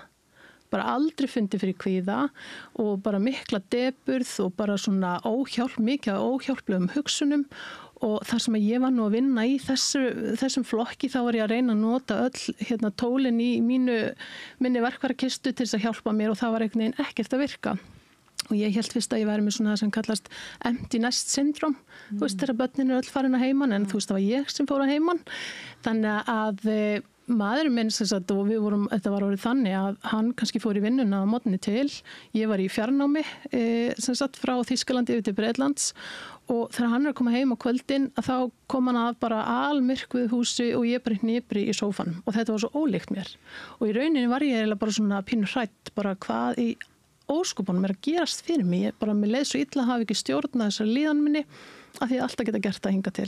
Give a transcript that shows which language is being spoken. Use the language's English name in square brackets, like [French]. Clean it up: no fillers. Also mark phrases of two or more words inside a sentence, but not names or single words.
[Icelandic] Bara aldrei fundið fyrir kvíða og bara mikla depurð og bara svona mikið óhjálplegum hugsunum og þar sem ég var nú að vinna í þessum flokki þá var ég að reyna að nota öll tólin í minni verkfærakistu til þess að hjálpa mér og það var einhvern veginn ekkert að virka. Og ég held fyrst að ég væri með svona það sem kallast [English] empty nest syndrome, [Icelandic] þú veist þegar börnin öll farin að heiman en þú veist það var ég sem fór að heiman. Þannig að maðurinn minn og þetta var orðið þannig að hann kannski fór í vinnuna á morgni til, ég var í fjarnámi frá Þýskalandi yfir til Bretlands og þegar hann að koma heim á kvöldin að þá kom hann að bara almyrkvuð húsi og ég bara hnipri í sófanum og þetta var svo ólíkt mér og í rauninni var ég eiginlega bara svona pínu hrædd bara hvað í óskupunum að gerast fyrir mig, ég bara mér leið svo illa að hafa ekki stjórnað þessar líðan minni að því alltaf geta gert að hinga til.